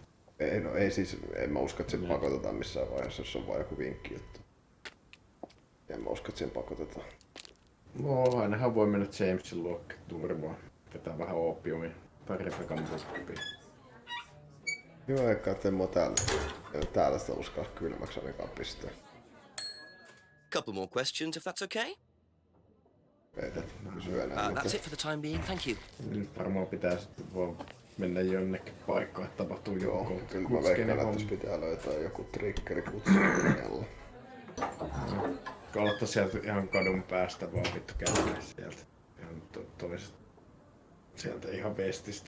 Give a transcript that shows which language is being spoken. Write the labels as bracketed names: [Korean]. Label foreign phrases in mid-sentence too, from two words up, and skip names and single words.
[Finnish] Ei, no ei siis, en mä usko, että sen pakotetaan missään vaiheessa, jos on vaan joku vinkki juttu. En mä usko, että sen pakotetaan. No ainahan voi mennä Jamesin luokke turvaan. Vetää vähän oopiumia. Tai Rebekan buppia. Joo, eikä ettei mua täällä sitä uskalla kylmäksi ainakaan pistää. [English] Couple more questions, if that's okay? That's it for the time being, thank you. [Finnish] Nyt varmaan pitää sitten vaan mennä jonnekin paikkaan, että tapahtuu joku. Kyllä mä veikkaan, että tässä pitää löytää joku triggeri kutsujalla. Aloittaa sieltä ihan kadun päästä vaan vittu käydä sieltä. Ihan toisesta. Sieltä ihan vestistä.